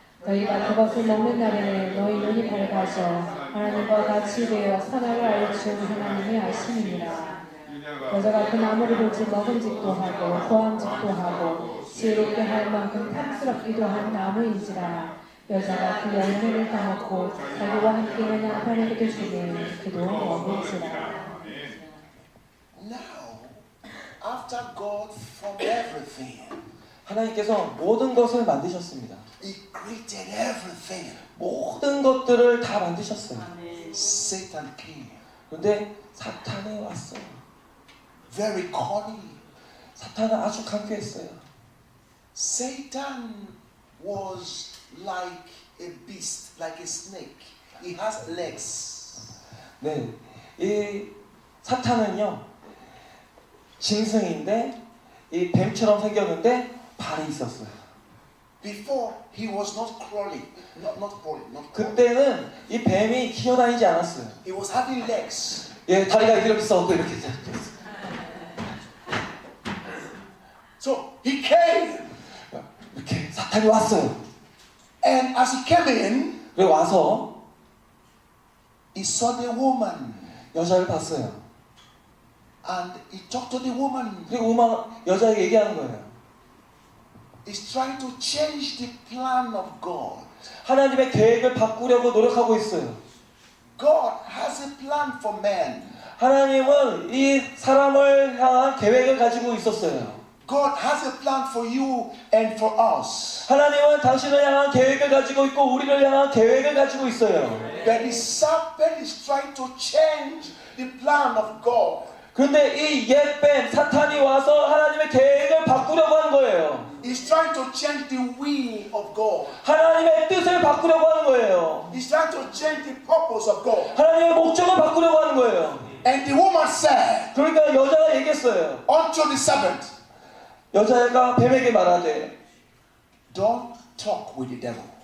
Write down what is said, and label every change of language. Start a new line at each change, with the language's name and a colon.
Korean: 너희가 그것을 먹는 날에는 너희 눈이 밝아져 하나님과 같이 되어 선악을 알 줄 하나님이 아시느니라. 여자가 그 나무를 보지 먹음직도 하고 보암직도 하고 지혜롭게 할 만큼 탐스럽기도 한 나무인지라. 여자가 그 열매를 따먹고 자기와 함께 있는 남편에게도 주니 그도 먹을지라.
English: Now, after God formed everything,
Korean: 하나님께서 모든 것을 만드셨습니다.
English: He created everything.
Korean: 모든 것들을 다 만드셨어요.
English: Satan came.
Korean: 그런데 사탄이 왔어요.
English: Very cunning.
Korean: 사탄은 아주 강교했어요.
English: Satan was like a beast, like a snake. He has legs.
Korean: 네, 이 사탄은요 짐승인데 이 뱀처럼 생겼는데 발이 있었어요.
English: Before he was not crawling, not crawling.
Korean: 그때는 이 뱀이 기어다니지 않았어요.
English: He was having legs.
Korean: 예, 다리가 이렇게 있었고 이렇게 있었어요.
English: So he came,
Korean: 이렇게 사탄이 왔어요.
English: and as he came in,
Korean: 그리고 와서
English: he saw the woman,
Korean: 여자를 봤어요.
English: and he talked to the woman.
Korean: 그리고 여자에게 얘기하는 거예요.
English: He's trying to change the plan of God.
Korean: 하나님의 계획을 바꾸려고 노력하고 있어요.
English: God has a plan for man.
Korean: 하나님은 이 사람을 향한 계획을 가지고 있었어요.
English: God has a plan for you and for us.
Korean: 하나님은 당신을 향한 계획을 가지고 있고 우리를 향한 계획을 가지고 있어요.
English: But the serpent is trying to change the plan of God.
Korean: 그런데 이 옛뱀 사탄이 와서 하나님의 계획을 바꾸려고 하는 거예요.
English: He's trying to change the will of God.
Korean: 하나님의 뜻을 바꾸려고 하는 거예요.
English: He's trying to change the purpose of God.
Korean: 하나님의 목적을 바꾸려고 하는 거예요.
English: And the woman said
Korean: 그러니까 여자가 얘기했어요.
English: unto the serpent,
Korean: 여자가 뱀에게 말하되
English: don't talk with the devil.